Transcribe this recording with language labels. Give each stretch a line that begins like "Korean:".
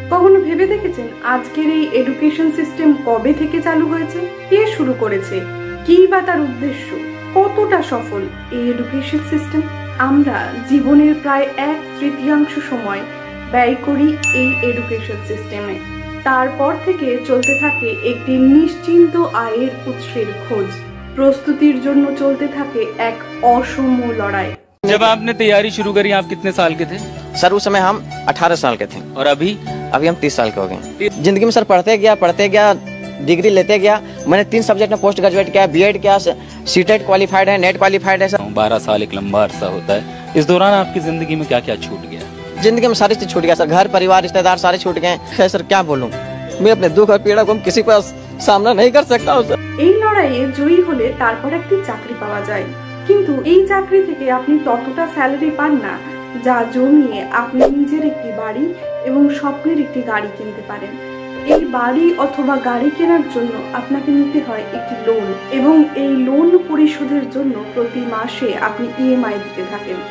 Bangla: কখনো ভেবে দেখেছেন আজকের এই এডুকেশন সিস্টেম কবে থেকে চালু হয়েছে, কে শুরু করেছে, কি বা তার উদ্দেশ্য, কতটা সফল এই এডুকেশন সিস্টেম? আমরা জীবনের প্রায় 1/3 সময় ব্যয় করি এই এডুকেশন সিস্টেমে। তারপর থেকে চলতে থাকে একটি নিশ্চিন্ত আয়ের উৎসের খোঁজ, প্রস্তুতির জন্য চলতে থাকে এক অসম লড়াই।
Hindi: जब आपने तैयारी शुरू करी आप कितने साल के थे? सर उस समय हम 18 साल के थे और अभी हम 30 साल के हो गए। जिंदगी में सर पढ़ते गया, डिग्री लेते गया। मैंने 3 सब्जेक्ट में पोस्ट ग्रेजुएट किया, बीएड किया, सीटेट क्वालिफाइड है, नेट क्वालिफाइड है सर। 12 साल एक लंबा अरसा होता है। इस दौरान आपकी जिंदगी में क्या क्या छूट गया? जिंदगी में सारी चीज छूट गया सर, घर परिवार रिश्तेदार सारे छूट गए। सर क्या बोलूं, मैं अपने दुख और पीड़ा को किसी पर सामना नहीं कर सकता हूं सर।
Bangla: এই লড়াইয়ে জয়ী হলে তারপর একটি চাকরি পাওয়া যায়, কিন্তু এই চাকরি থেকে আপনি ততটা স্যালারি পান না যা জমিয়ে আপনি নিজের একটি বাড়ি এবং স্বপ্নের একটি গাড়ি কিনতে পারেন। এই বাড়ি অথবা গাড়ি কেনার জন্য আপনাকে নিতে হয় একটি লোন, এবং এই লোন পরিশোধের জন্য প্রতি মাসে আপনি ইএমআই দিতে থাকেন।